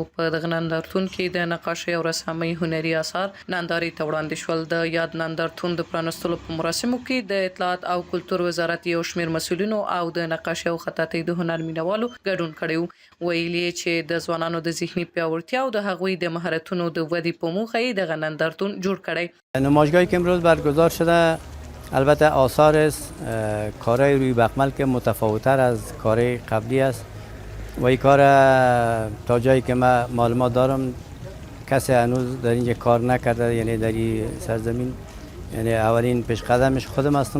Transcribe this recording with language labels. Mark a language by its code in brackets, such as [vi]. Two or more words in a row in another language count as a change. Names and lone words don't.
[ps] په دغه نندارتون کې د نقاشۍ او رسامۍ هنري اثار نندارې ته وړاندې شول. د یاد نندارتون د پرانستلو په مراسمو کې د اطلاعات او کلتور وزارت یو شمېر مسؤلینو او د نقاشۍ او خطاطۍ د هنر مینوالو ګډون کړی و. ویلي چې د ځوانانو د ذهني پیاوړتیا او د هغوی د مهارتونو د ودې په موخه یې دغه نندارتون جوړ کړی. [fa] نمایشگاهی که امروز برگزار شده البته آثار کارهای روی بخمل که متفاوت‌تر از کارهای قبلی است و این کار تا جایی که من معلومات دارم کسی هنوز در اینجا کار نکرده، یعنی در این سرزمین، یعنی اولین پیش قدمش خودم هستم.